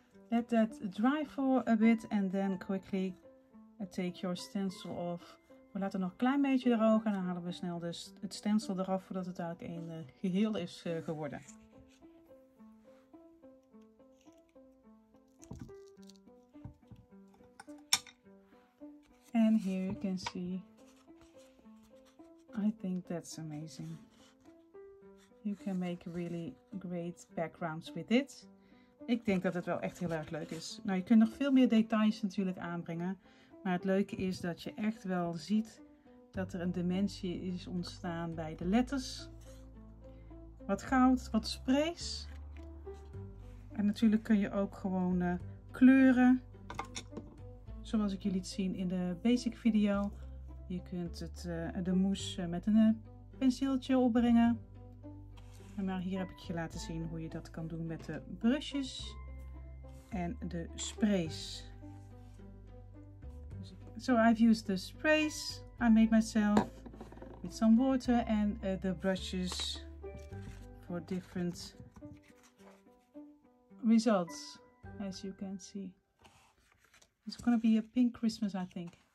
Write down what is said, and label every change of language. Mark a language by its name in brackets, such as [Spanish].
[English] Let that dry for a bit and then quickly take your stencil off. [Dutch] We laten nog een klein beetje drogen en dan halen we snel dus het stencil eraf voordat het eigenlijk een geheel is geworden. [English] And here you can see, I think that's amazing. You can make really great backgrounds with it. [Dutch] Ik denk dat het wel echt heel erg leuk is. Nou, je kunt nog veel meer details natuurlijk aanbrengen. Maar het leuke is dat je echt wel ziet dat er een dimensie is ontstaan bij de letters. Wat goud, wat sprays. En natuurlijk kun je ook gewoon kleuren. Zoals ik jullie liet zien in de basic video. Je kunt de mousse met een penseeltje opbrengen. Maar hier heb ik je laten zien hoe je dat kan doen met de brushes en de sprays. [English] So I've used the sprays I made myself with some water and the brushes for different results, as you can see. It's gonna be a pink Christmas, I think.